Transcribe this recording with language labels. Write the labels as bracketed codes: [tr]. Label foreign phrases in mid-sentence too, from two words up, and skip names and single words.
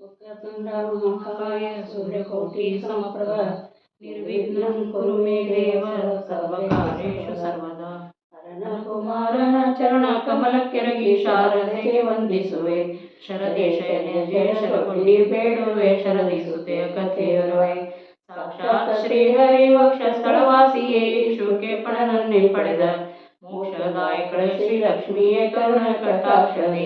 [sa] वक्रतुण्डमहाकाय सूर्यकोटि समप्रभ निर्विघ्नं कुरु मे देव सर्वकार्येषु सर्वदा [kn] ಕುಮಾರನ ಚರಣ ಕಮಲಕ್ಕೆರಗಿ ಶಾರದೆಗೆ ವಂದಿಸುವೆ ಶರದಿ ಶಯನೆ ಜಯ ಶರಗುಂಡಿ ಬೇಡುವೆ ಶರದಿ ಸುತೆಯ ಕಥೆಯರುವೆ ಸಾಕ್ಷಾತ್ ಶ್ರೀಹರಿ ವಕ್ಷ ಸ್ಥಳವಾಸಿಯೇ ಶುಕೇಪಣನನ್ನೇ ಪಡೆದ ಮೋಕ್ಷದಾಯಕಳ ಶ್ರೀ ಲಕ್ಷ್ಮಿಯೇ ಕರುಣ ಕಟಾಕ್ಷದಿ